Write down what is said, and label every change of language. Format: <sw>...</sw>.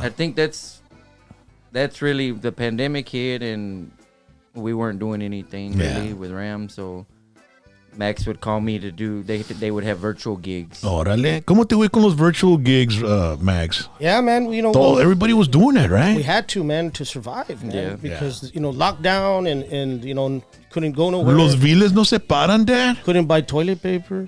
<en>I think that's really the pandemic hit, and we weren't doing anything really with Ram. So Max would call me to do. They would have virtual gigs.</en> <es>Órale. ¿Cómo te fue con los virtual gigs, Max?</es> <en>Yeah, man. You know, So everybody was doing it, we right? had to, man, to survive, man. Yeah. Because lockdown and couldn't go nowhere.</en> <es>Los viles no se paran, Dad.</es> <en>Couldn't buy toilet paper.</en>